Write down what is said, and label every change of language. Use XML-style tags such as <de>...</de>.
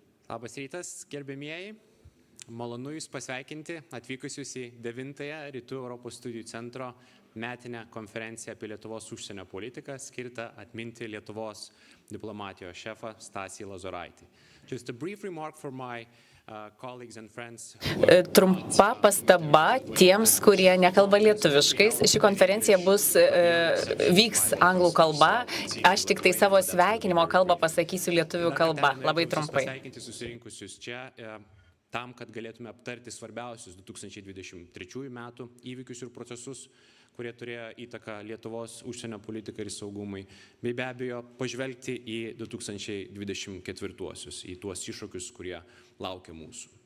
<lt>Labas rytas, gerbėmieji. Malonu Jūs pasveikinti atvykusius į 9-ąją Rytų Europos studijų centro metinę konferenciją apie Lietuvos užsienio politiką, skirtą atminti Lietuvos diplomatijos šefą Stasį Lozoraitį.</lt> <en>Just a brief remark for my colleagues and friends.</en> <lt>Trumpa pastaba tiems, kurie nekalba lietuviškais. Ši konferencija vyks anglų kalba. Aš tik tai savo sveikinimo kalbą pasakysiu lietuvių kalba. Labai trumpai. Pasveikinti susirinkusius čia tam, kad galėtume aptarti svarbiausius 2023 metų įvykius ir procesus, kurie turėjo įtaką Lietuvos užsienio politikai ir saugumai, bei be abejo pažvelgti į 2024-uosius, į tuos iššūkius, kurie laukia mūsų.</lt>